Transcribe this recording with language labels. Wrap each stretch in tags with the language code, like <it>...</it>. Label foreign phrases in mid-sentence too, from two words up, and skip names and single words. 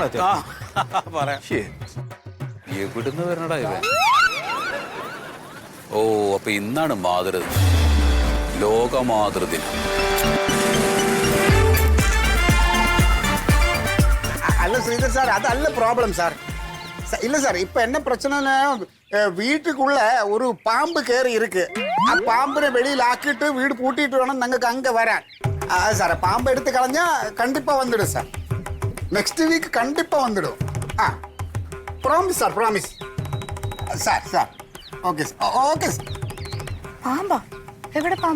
<ml>പറയാം. എവിടുന്ന് വരണടാ ഇവൻ? ഓ, അപ്പൊ ഇന്നാണ് മാതൃദിനം, ലോക മാതൃദിനം. അല്ല ശ്രീധർ സാർ, അതല്ല</ml> <en>problem sir.</en> <ta>இல்ல சார், இப்ப என்ன பிரச்சனைனா வீட்டுக்குள்ள ஒரு பாம்பு கேறி இருக்கு.</ta> <ml>ആ പാമ്പിനെ വെളിയിൽ ആക്കിയിട്ട് വീട് പൂട്ടിയിട്ട് വേണം ഞങ്ങൾക്ക് അങ്ങ് വരാൻ. സാറേ, പാമ്പ് എടുത്ത് കളഞ്ഞാ</ml> <ta>கண்டிப்பா வந்திடும்</ta> <ml>സാർ.</ml> <en>next week</en> <ta>கண்டிப்பா வந்திடும்.</ta> <en>promise sir, promise sir. okay okay sir.</en> <ml>പാമ്പാ? എവിടെ പാമ്പ്?</ml>